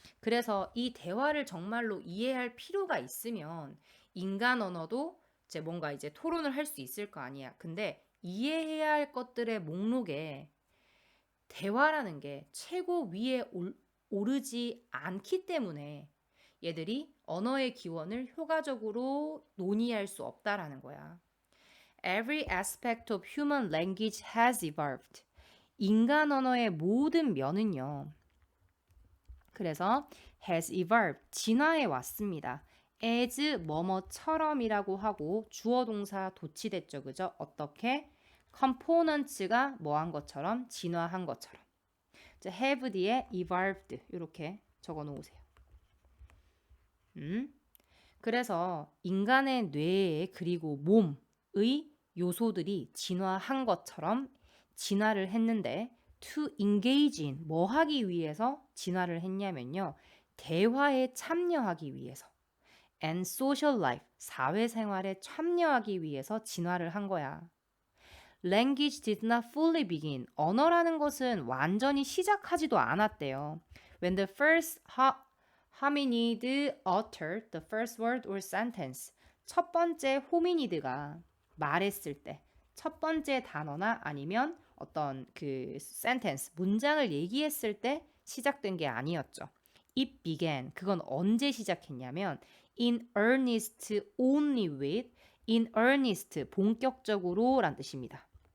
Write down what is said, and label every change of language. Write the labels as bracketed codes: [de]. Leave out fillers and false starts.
[ko] 그래서 이 대화를 정말로 이해할 필요가 있으면 인간 언어도 이제 뭔가 이제 토론을 할 수 있을 거 아니야. 근데 이해해야 할 것들의 목록에 대화라는 게 최고 위에 오르지 않기 때문에 얘들이 언어의 기원을 효과적으로 논의할 수 없다라는 거야. [en] Every aspect of human language has evolved. [ko] 인간 언어의 모든 면은요. 그래서 [en] has evolved, [ko] 진화해 왔습니다. as 뭐뭐처럼이라고 하고 주어 동사 도치됐죠. 그죠? 어떻게? components가 뭐한 것처럼 진화한 것처럼. 자, have 뒤에 evolved 이렇게 적어 놓으세요. 그래서 인간의 뇌에 그리고 몸의 요소들이 진화한 것처럼 진화를 했는데 [en] to engage in [ko] 뭐 하기 위해서 진화를 했냐면요. 대화에 참여하기 위해서 [en] and social life [ko] 사회생활에 참여하기 위해서 진화를 한 거야. [en] Language did not fully begin. [ko] 언어라는 것은 완전히 시작하지도 않았대요. [en] When the first hominid uttered the first word or sentence. [ko] 첫 번째 호미니드가 말했을 때, 첫 번째 단어나 아니면 어떤 그 sentence, 문장을 얘기했을 때 시작된 게 아니었죠. [en] It began. [ko] 그건 언제 시작했냐면 [en] in earnest only with, [ko] in earnest, 본격적으로 란 뜻입니다.